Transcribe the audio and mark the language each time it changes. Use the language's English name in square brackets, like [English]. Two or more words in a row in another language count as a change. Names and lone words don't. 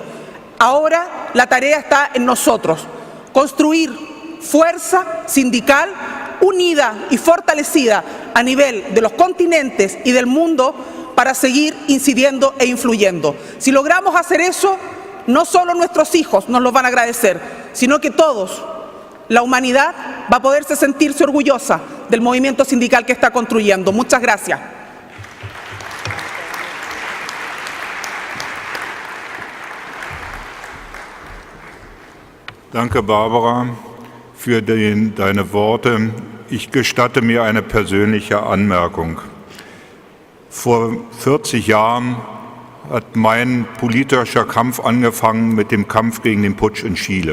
[Spanish] Ahora la tarea está en nosotros, construir fuerza sindical unida y fortalecida a nivel de los continentes y del mundo para seguir incidiendo e influyendo. Si logramos hacer eso, no solo nuestros hijos nos lo van a agradecer, sino que todos, la humanidad, va a poderse sentirse orgullosa del movimiento sindical que está construyendo. Muchas gracias. [German] Danke, Barbara, für deine Worte. Ich gestatte mir eine persönliche Anmerkung. Vor 40 Jahren hat mein politischer Kampf angefangen mit dem Kampf gegen den Putsch in Chile.